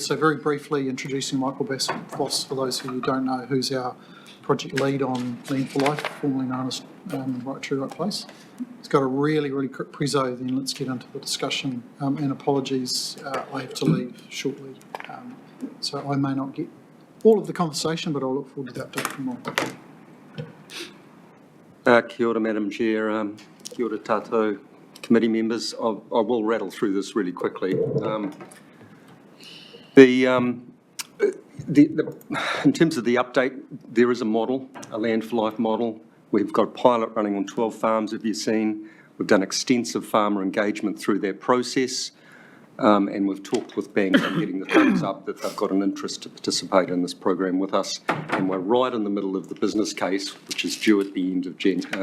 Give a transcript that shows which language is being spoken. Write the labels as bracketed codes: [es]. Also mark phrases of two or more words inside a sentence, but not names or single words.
[en] So very briefly introducing Michael Voss, for those who don't know, who's our project lead on Land for Life, formerly known as Right True, Right Place. It's got a really quick preso, then let's get into the discussion. And apologies, I have to leave shortly. So I may not get all of the conversation, but I'll look forward to that update from Michael. [mi] Kia ora, [en] Madam Chair. [mi] Kia ora tātou [en] committee members. I will rattle through this really quickly. In terms of the update, there is a model, a Land for Life model. We've got a pilot running on 12 farms, have you seen? We've done extensive farmer engagement through that process, and we've talked with banks on getting the thumbs up that they've got an interest to participate in this program with us, and we're right in the middle of the business case, which is due at the end of June.